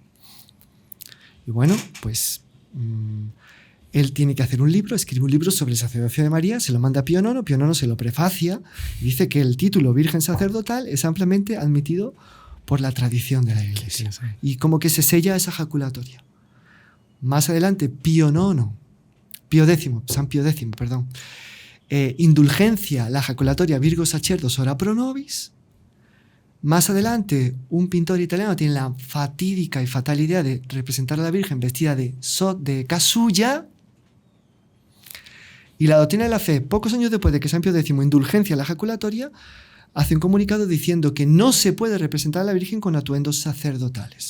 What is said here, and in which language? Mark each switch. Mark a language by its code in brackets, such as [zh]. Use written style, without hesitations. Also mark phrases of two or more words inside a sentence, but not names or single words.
[es] Y bueno, pues él tiene que hacer un libro, escribe un libro sobre el sacerdocio de María, se lo manda a Pío IX, Pío IX se lo prefacia y dice que el título Virgen Sacerdotal es ampliamente admitido por la tradición de la Iglesia. Sí. Y como que se sella esa ejaculatoria. Más adelante, San Pío X, indulgencia la ejaculatoria [la] Virgo Sacerdos ora pro nobis, [es] Más adelante, un pintor italiano tiene la fatídica y fatal idea de representar a la Virgen vestida de casulla. Y la Doctrina de la Fe, pocos años después de que San Pío X indulgencia la ejaculatoria, hace un comunicado diciendo que no se puede representar a la Virgen con atuendos sacerdotales.